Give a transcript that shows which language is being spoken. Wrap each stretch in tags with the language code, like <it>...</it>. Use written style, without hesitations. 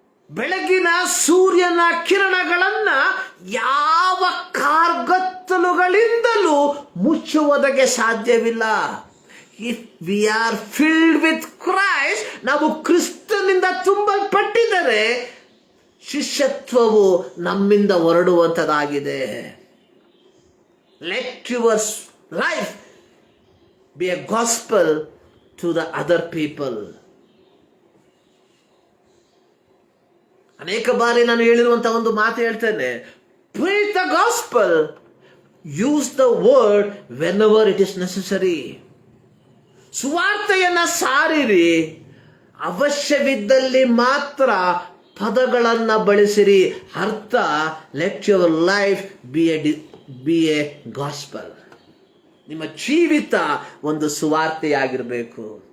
<kn>ಬೆಳಗಿನ ಸೂರ್ಯನ ಕಿರಣಗಳನ್ನ ಯಾವ ಕಾರ್ಗತ್ತಲುಗಳಿಂದಲೂ ಮುಚ್ಚುವುದಕ್ಕೆ ಸಾಧ್ಯವಿಲ್ಲ.</kn> <en>if we are filled with Christ,</en> <kn>ನಾವು ಕ್ರಿಸ್ತನಿಂದ ತುಂಬಲ್ಪಟ್ಟಿದ್ದರೆ ಶಿಷ್ಯತ್ವವು ನಮ್ಮಿಂದ ಹೊರಡುವಂಥದ್ದಾಗಿದೆ.</kn> <en>Let your life be a gospel to the other people.</en> <kn>ಅನೇಕ ಬಾರಿ ನಾನು ಹೇಳಿರುವಂತಹ ಒಂದು ಮಾತು ಹೇಳ್ತೇನೆ,</kn> <en>preach the gospel, use the word whenever it is necessary.</en> <kn>ಸುವಾರ್ತೆಯನ್ನ ಸಾರಿರಿ, ಅವಶ್ಯವಿದ್ದಲ್ಲಿ ಮಾತ್ರ ಪದಗಳನ್ನ ಬಳಸಿರಿ.</kn> <en>ಅರ್ಥ, let your life be a gospel.</en> <kn>ನಿಮ್ಮ ಜೀವಿತ ಒಂದು ಸುವಾರ್ತೆಯಾಗಿರಬೇಕು.</kn>